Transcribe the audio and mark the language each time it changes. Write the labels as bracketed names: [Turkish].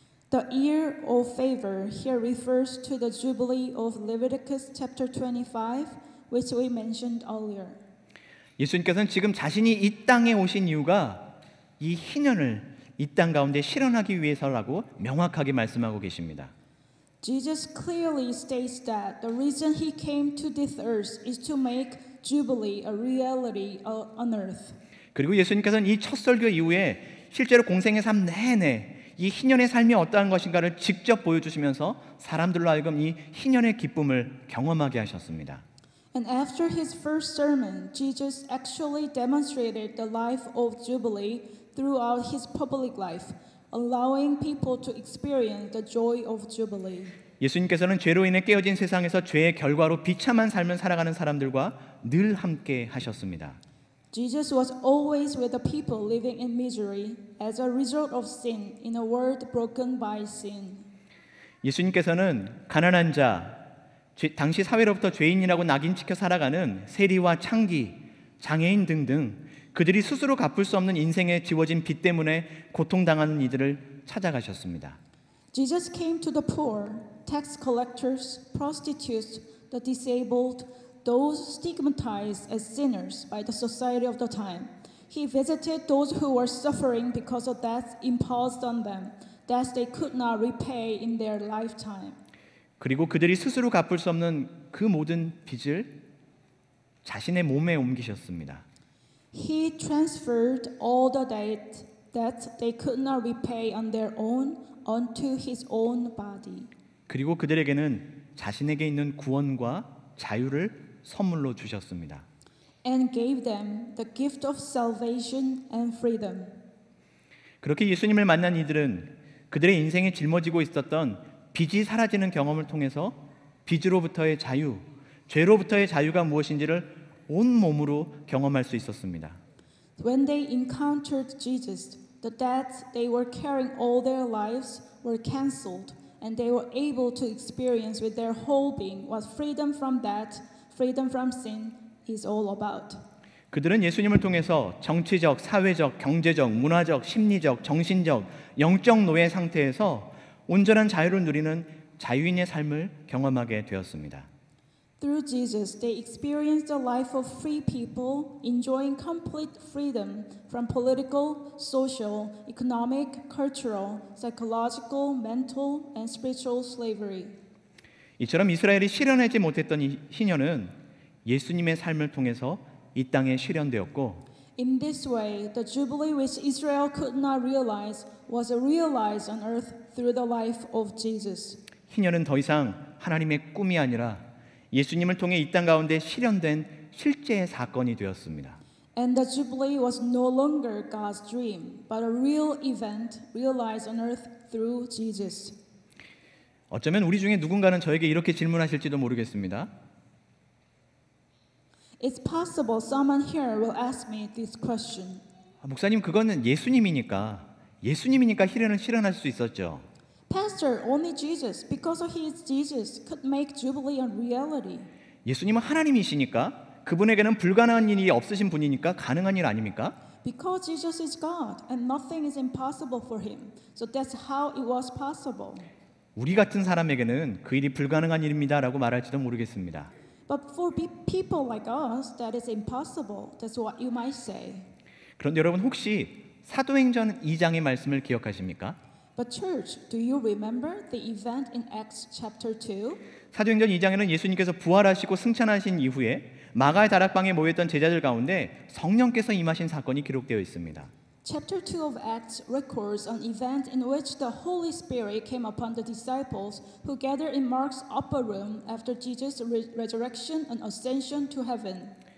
[English] The year of favor here refers to the Jubilee of Leviticus chapter 25, which we mentioned earlier. [Korean] 예수님께서는 지금 자신이 이 땅에 오신 이유가 이 희년을 이 땅 가운데 실현하기 위해서라고 명확하게 말씀하고 계십니다. [English] Jesus clearly states that the reason he came to this earth is to make Jubilee a reality on earth. [Korean] 그리고 예수님께서는 이 첫 설교 이후에 실제로 공생의 삶 내내 이 희년의 삶이 어떠한 것인가를 직접 보여주시면서 사람들로 하여금 이 희년의 기쁨을 경험하게 하셨습니다. [English] And after his first sermon, Jesus actually demonstrated the life of Jubilee throughout his public life, allowing people to experience the joy of Jubilee. [Korean] 예수님께서는 죄로 인해 깨어진 세상에서 죄의 결과로 비참한 삶을 살아가는 사람들과 늘 함께 하셨습니다. [English] Jesus was always with the people living in misery as a result of sin in a world broken by sin. [Korean] 예수님께서는 가난한 자, 당시 사회로부터 죄인이라고 낙인찍혀 살아가는 세리와 창기, 장애인 등등 그들이 스스로 갚을 수 없는 인생에 지워진 빚 때문에 고통당하는 이들을 찾아가셨습니다. [English] Jesus came to the poor, tax collectors, prostitutes, the disabled, those stigmatized as sinners by the society of the time. He visited those who were suffering because of debts imposed on them, debts they could not repay in their lifetime. [Korean] 그리고 그들이 스스로 갚을 수 없는 그 모든 빚을 자신의 몸에 옮기셨습니다. [English] He transferred all the debt that they could not repay on their own onto his own body. [Korean] 그리고 그들에게는 자신에게 있는 구원과 자유를 선물로 주셨습니다. [English] And gave them the gift of salvation and freedom. [Korean] 그렇게 예수님을 만난 이들은 그들의 인생에 짊어지고 있었던 빚이 사라지는 경험을 통해서 빚으로부터의 자유, 죄로부터의 자유가 무엇인지를 온 몸으로 경험할 수 있었습니다. [English] When they encountered Jesus, the debts they were carrying all their lives were canceled, and they were able to experience with their whole being what freedom from debt, freedom from sin is all about. [Korean] 그들은 예수님을 통해서 정치적, 사회적, 경제적, 문화적, 심리적, 정신적, 영적 노예 상태에서 온전한 자유를 누리는 자유인의 삶을 경험하게 되었습니다. [English] Through Jesus, they experienced the life of free people, enjoying complete freedom from political, social, economic, cultural, psychological, mental, and spiritual slavery. [Korean] 이처럼 이스라엘이 실현하지 못했던 이 희년은 예수님의 삶을 통해서 이 땅에 실현되었고 [English] In this way, the jubilee which Israel could not realize was realized on earth through the life of Jesus. [Korean] 희년은 더 이상 하나님의 꿈이 아니라 예수님을 통해 이 땅 가운데 실현된 실제의 사건이 되었습니다. [English] And the jubilee was no longer God's dream, but a real event realized on earth through Jesus. [Korean] 어쩌면 우리 중에 누군가는 저에게 이렇게 질문하실지도 모르겠습니다. [English] It's possible someone here will ask me this question. [Korean] 목사님, 그거는 예수님이니까 희년을 실현할 수 있었죠. [English] Pastor, only Jesus, because he is Jesus, could make jubilee a reality. [Korean] 예수님은 하나님이시니까 그분에게는 불가능한 일이 없으신 분이니까 가능한 일 아닙니까? [English] Because Jesus is God and nothing is impossible for him. So that's how it was possible. [Korean] 우리 같은 사람에게는 그 일이 불가능한 일입니다라고 말할지도 모르겠습니다. [English] But for people like us, that is impossible. That's what you might say. [Korean] 그런데 여러분 혹시 사도행전 2장의 말씀을 기억하십니까? [English] But church, do you remember the event in Acts chapter 2? [Korean] 사도행전 2장에는 예수님께서 부활하시고 승천하신 이후에 마가의 다락방에 모였던 제자들 가운데 성령께서 임하신 사건이 기록되어 있습니다. [English] Chapter 2 of Acts records an event in which the Holy Spirit came upon the disciples who gathered in Mark's upper room after Jesus' resurrection and ascension to heaven.